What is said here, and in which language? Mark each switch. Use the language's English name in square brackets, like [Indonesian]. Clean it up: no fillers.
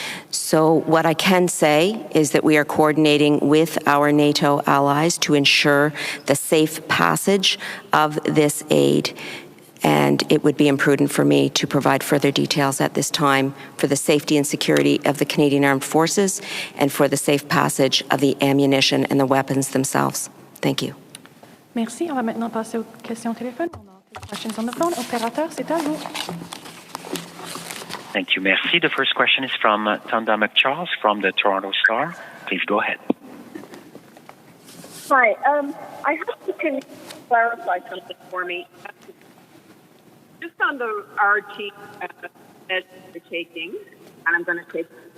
[English] So what I can say is that we are coordinating with our NATO allies to ensure the safe passage of this aid. And it would be imprudent for me to provide further details at this time for the safety and security of the Canadian Armed Forces and for the safe passage of the ammunition and the weapons themselves. Thank you. [French] Merci. On va maintenant passer aux questions téléphone. [English] On a questions on the phone. [French] Opérateur, c'est à vous. [English] Thank you. [French] Merci. [English] The first question is from Tanda McCharles from the Toronto Star. Please go ahead. Hi. I hope you can clarify something for me. Just on the RT that you're taking, and I'm going to take.